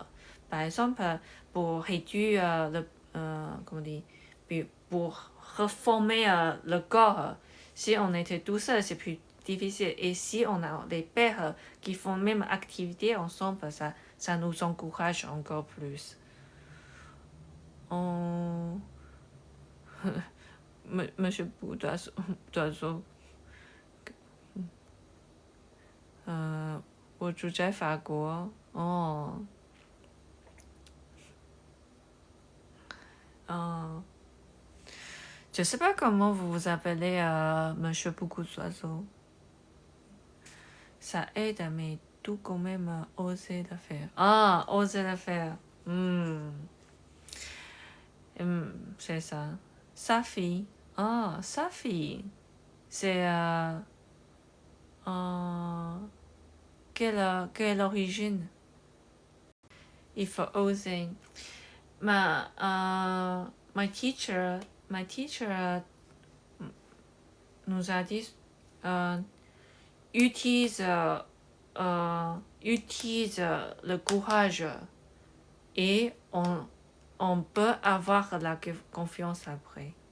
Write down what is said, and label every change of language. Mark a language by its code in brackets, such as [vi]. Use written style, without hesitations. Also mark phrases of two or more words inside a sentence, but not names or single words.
[fr] Par exemple, pour réduire comment dire, pour reformer le corps, si on était tout seul, c'est plus difficile. Et si on a des pairs qui font même activité ensemble, ça nous encourage encore plus. Monsieur d'oiseau. [zh] 我住在法国。 [fr] Je sais pas comment vous vous appelez Monsieur beaucoup d'oiseaux. Ça aide, mais tout quand même oser le faire. Ah, oser le faire. C'est ça. Safi. Ah, Safi. C'est quelle origine? Il faut oser. [en] My teacher [fr] nous a dit utilise le courage et on peut avoir la confiance après.